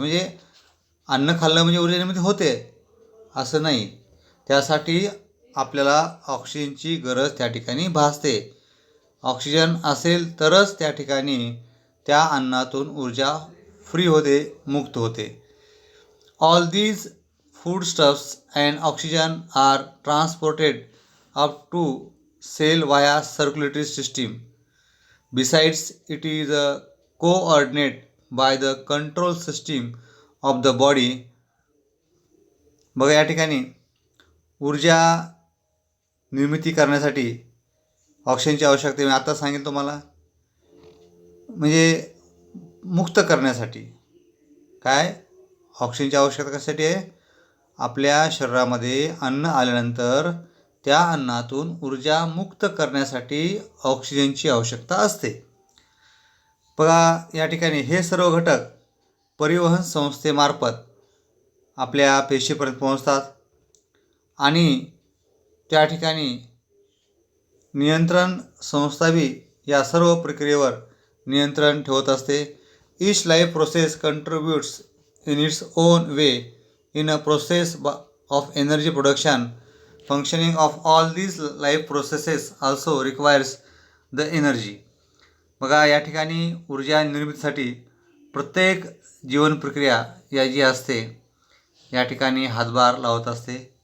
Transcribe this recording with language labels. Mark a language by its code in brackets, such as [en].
[mr] म्हणजे अन्न खाल्लं म्हणजे ऊर्जा निर्मिती होते असं नाही. त्यासाठी आपल्याला ऑक्सिजनची गरज त्या ठिकाणी भासते. ऑक्सिजन असेल तरच त्या ठिकाणी त्या अन्नातून ऊर्जा फ्री होते, मुक्त होते. [en] All these foodstuffs and oxygen are transported up to cell via circulatory system. Besides, it is coordinated by the control system of the body. [mr] बघा, या ठिकाणी ऊर्जा निर्मिती करण्यासाठी ऑक्सिजनची आवश्यकता मी आता सांगेन तुम्हाला. म्हणजे मुक्त करण्यासाठी काय ऑक्सिजनची आवश्यकता कशासाठी आहे? आपल्या शरीरामध्ये अन्न आल्यानंतर त्या अन्नातून ऊर्जा मुक्त करण्यासाठी ऑक्सिजनची आवश्यकता असते. बघा, या ठिकाणी हे सर्व घटक परिवहन संस्थेमार्फत आपल्या पेशीपर्यंत पोहोचतात आणि त्या ठिकाणी नियंत्रण संस्था बी या सर्व प्रक्रियेवर नियंत्रण ठेवत असते. [en] Each life process contributes in its own way in a process of energy production. Functioning of all these life processes also requires the energy. [mr] बघा, या ठिकाणी ऊर्जा निर्मितीसाठी प्रत्येक जीवन प्रक्रिया या जी असते या ठिकाणी हातभार लावत असते.